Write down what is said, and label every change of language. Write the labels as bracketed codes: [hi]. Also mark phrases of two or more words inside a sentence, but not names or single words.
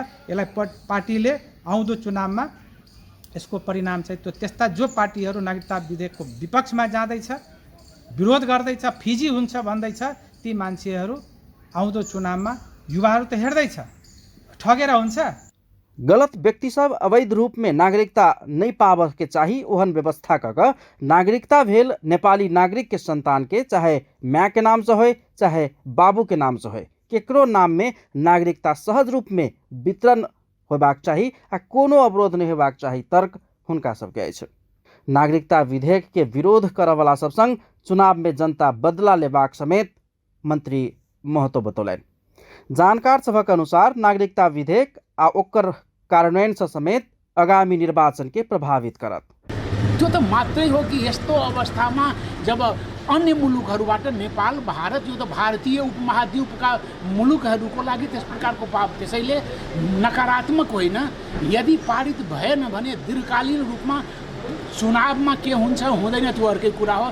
[ne] यसलाई पार्टीले आउँदो चुनावमा यसको परिणाम चाहिँ त्यो त्यस्ता जो पार्टीहरू नागरिकता विधेयकको विपक्षमा जाँदैछ, विरोध गर्दैछ, फिजी हुन्छ भन्दैछ, ती मान्छेहरू आउँदो चुनावमा युवाहरू त हेर्दैछ ठगेर हुन्छ। [mai] गलत व्यक्ति सब अवैध रूप में नागरिकता नहीं पाव के चाही ओहन व्यवस्था क नागरिकता भेल नेपाली नागरिक के संतान के, चाहे माँ के नाम से हो चाहे बाबू के नाम से हो, केकरो नाम में नागरिकता सहज रूप में वितरण होबाक चाही आ कोनो अवरोध नहीं होबाक चाही, तर्क हुनका सबके अछि। नागरिकता विधेयक के विरोध करवाला सब संग चुनाव में जनता बदला लेबाक समेत मंत्री महतो बतौलैन। जानकार सभक अनुसार नागरिकता विधेयक आ ओकर कार्यान्वयन से समेत आगामी निर्वाचन के प्रभावित करत। [ne] त्यो त मात्रै हो कि यस्तो अवस्थामा जब अन्य मुलुकहरूबाट नेपाल, भारत, यो त भारतीय उपमहाद्वीपका मुलुकहरूको लागि त्यस प्रकारको पाप, त्यसैले नकारात्मक होइन। यदि पारित भएन भने दीर्घकालीन रूपमा चुनावमा के हुन्छ हुँदैन त्यो अर्कै कुरा हो।